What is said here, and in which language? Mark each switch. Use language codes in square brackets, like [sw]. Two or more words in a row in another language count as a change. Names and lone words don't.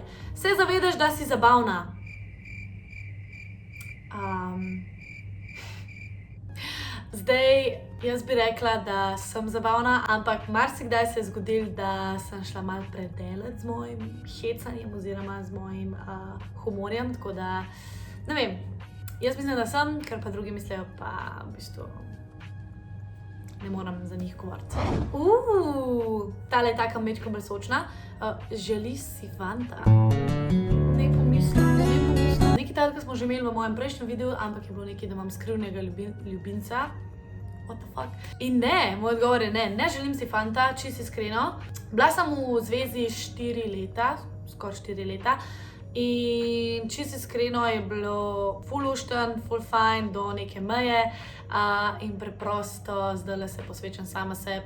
[sl] Se zavedaš, da si zabavna? Zdaj, jaz bi rekla, da sem zabavna, ampak marsikdaj se je zgodilo, da sem šla malo predaleč z mojim hecanjem oziroma z mojim humorjem, tako da, ne vem, jaz mislim, da sem, ker pa drugi mislijo, pa v bistvu ne moram za njih govoriti. Tale je taka mečka bolj sočna. Želiš si fanta? Ne pomislim. Nekaj takega smo že imeli v mojem prejšnjem videu, ampak je bilo nekaj, da imam skrivnega ljubimca. [en] What the fuck? [sl] In ne, moj odgovor je ne, ne želim si fanta, čisto iskreno. Bila sem v zvezi 4 leta, skoraj 4 leta. In čisto iskreno je bilo ful lušten, ful fajn do neke meje in preprosto zdajle se posvečam sama sebi.